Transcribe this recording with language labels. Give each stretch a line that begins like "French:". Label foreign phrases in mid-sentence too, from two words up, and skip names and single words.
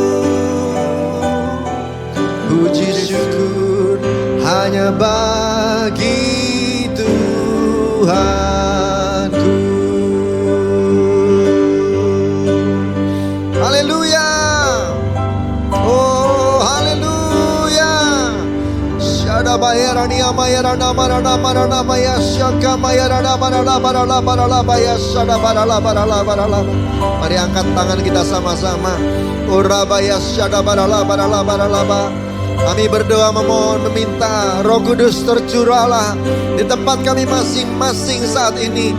Indonesian: Puji syukur hanya bagi Tuhanku. Haleluya. Oh, haleluya. Syada bayarani amayarana marana marana maya syaka mayarana marana barala barala baya syada barala barala barala. Mari angkat tangan kita sama-sama. Ora baya syada barala barala barala ba. Kami berdoa memohon meminta Roh Kudus tercurahlah di tempat kami masing-masing saat ini.